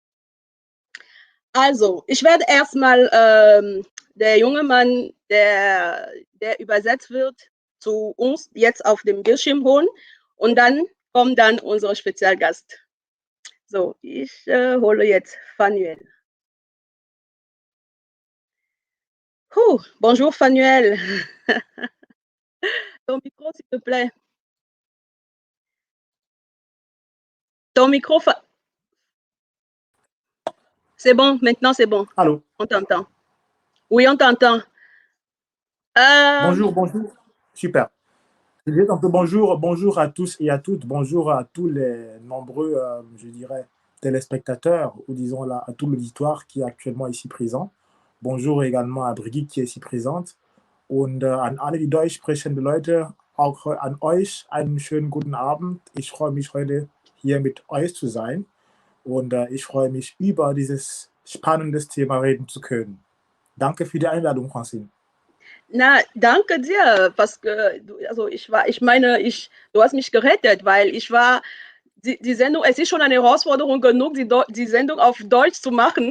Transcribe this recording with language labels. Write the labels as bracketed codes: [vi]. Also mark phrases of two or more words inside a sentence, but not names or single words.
[de] Also, ich werde erstmal der junge Mann, der übersetzt wird, zu uns jetzt auf dem Bildschirm holen und dann kommt dann unser Spezialgast. So, ich hole jetzt Fanuel. [fr] Bonjour Fanuel. Ton micro, s'il te plaît. Ton micro, c'est bon, maintenant c'est bon. Allô. On t'entend. Oui, on t'entend. Bonjour, bonjour. Super. Donc, bonjour à tous et à toutes. Bonjour à tous les nombreux, je dirais, téléspectateurs ou disons là, à tout l'auditoire qui est actuellement ici présent. Bonjour également à Brigitte qui est ici présente. [de] Und an alle die deutsch sprechende Leute, auch an euch einen schönen guten Abend. Ich freue mich heute hier mit euch zu sein. Und ich freue mich, über dieses spannendes Thema reden zu können. Danke für die Einladung, Francine. Na, danke dir, also du hast mich gerettet, weil ich war, die Sendung, es ist schon eine Herausforderung genug, die Sendung auf Deutsch zu machen.